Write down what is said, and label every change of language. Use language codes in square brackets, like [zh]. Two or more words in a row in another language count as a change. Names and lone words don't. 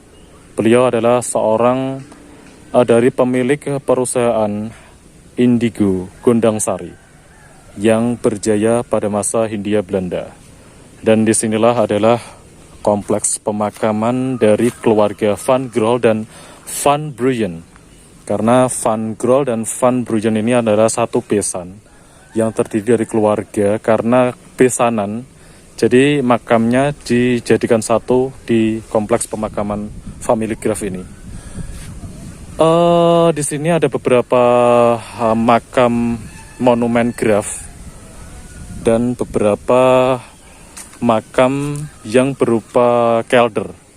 [id] Beliau adalah seorang dari pemilik perusahaan indigo Gondang Sari yang berjaya pada masa Hindia Belanda. Dan disinilah adalah kompleks pemakaman dari keluarga Van Grol dan Van Bruyen. Karena Van Grol dan Van Bruyen ini adalah satu besan yang terdiri dari keluarga. Karena besanan, jadi makamnya dijadikan satu di kompleks pemakaman [en] family grave [id] ini. Di sini ada beberapa makam monumen grave dan beberapa makam yang berupa kelder.